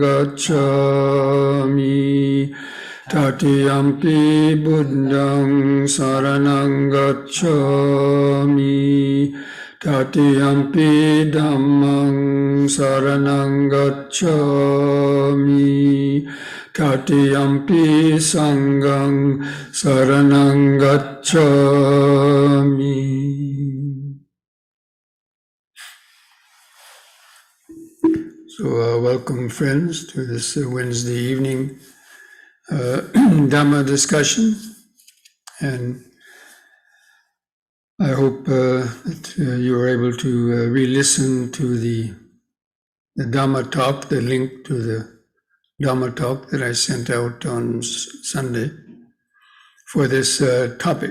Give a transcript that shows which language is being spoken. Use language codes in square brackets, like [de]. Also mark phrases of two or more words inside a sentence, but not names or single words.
[pi] gacchami, Tatiyampi buddhang saranang gacchami, Tatiyampi dhammang saranang gacchami, Tatiyampi sanghang saranang gacchami. [en] So welcome friends to this Wednesday evening Dhamma discussion, and I hope that you are able to re-listen to the Dhamma talk, the link to the Dhamma talk that I sent out on Sunday for this topic.